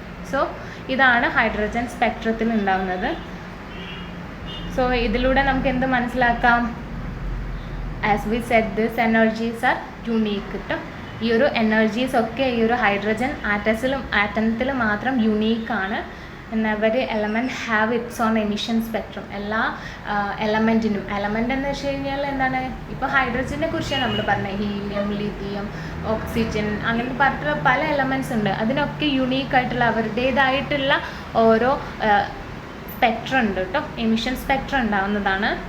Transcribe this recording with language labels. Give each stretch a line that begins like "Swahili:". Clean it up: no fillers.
Malayalam: So ഇതാണ് hydrogen സ്പെക്ട്രത്തിൽ ഉണ്ടാകുന്നത്. So ഇതിലൂടെ നമുക്ക് എന്ത് മനസ്സിലാക്കാം,
English: as we said this energies are unique
Malayalam: കേട്ടോ. ഈ ഒരു എനർജീസ് ഒക്കെ ഈ ഒരു ഹൈഡ്രജൻ ആറ്റത്തിൽ മാത്രം യുണീക്കാണ്.
English: every element have its own emission spectrum.
Malayalam: എല്ലാ എലമെൻറ്റിനും, എലമെൻ്റ് എന്ന് വെച്ച് കഴിഞ്ഞാൽ എന്താണ്, ഇപ്പോൾ ഹൈഡ്രജനെ കുറിച്ചാണ് നമ്മൾ പറഞ്ഞത്, ഹീലിയം, ലിഥിയം, ഓക്സിജൻ, അങ്ങനെ പറഞ്ഞിട്ടുള്ള പല എലമെൻറ്റ്സ് ഉണ്ട്. അതിനൊക്കെ യുണീക്കായിട്ടുള്ള അവരുടേതായിട്ടുള്ള ഓരോ സ്പെക്ട്രം ഉണ്ട് കേട്ടോ, എമിഷൻ സ്പെക്ട്രം ഉണ്ടാവുന്നതാണ്.